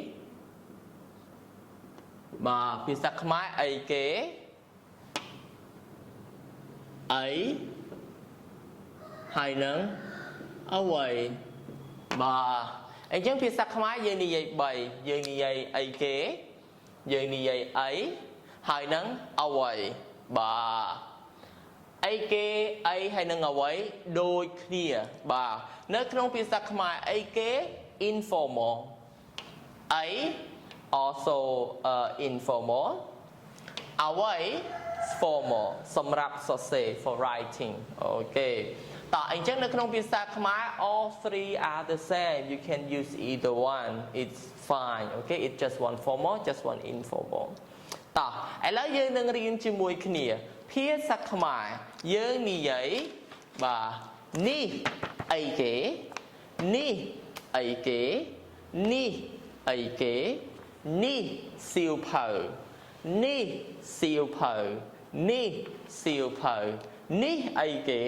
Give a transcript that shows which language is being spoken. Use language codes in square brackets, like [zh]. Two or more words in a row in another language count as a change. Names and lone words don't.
[km] បាទភាសាខ្មែរអីគេអីហើយនឹងអ្វីបាទអញ្ចឹងភាសាខ្មែរយើងនិយាយ3យើងនិយាយអីគេយើងនិយាយអីហើយនឹងអ្វីបាទអីគេអីហើយនឹងអ្វីដូចគ្នាបាទនៅក្នុងភាសា ខ្មែរអីគេ informal អី [en] also informal [km] អ្វី formal សម្រាប់សរសេរ [en] for writing [km] អូខេតោះអញ្ចឹងនៅក្នុងភាសាខ្មែរ [en] all three are the same you can use either one it's fine okay it's just one formal just one informal [km] តោះឥឡូវយើងនឹងរៀនជាមួយគ្នាភាសាខ្មែរយើងនិយាយបាទនេះអី គេនេះអីគេនេះអីគេនេះសៀវភៅនេះសៀវភៅនេះសៀវភៅនេះអីគេ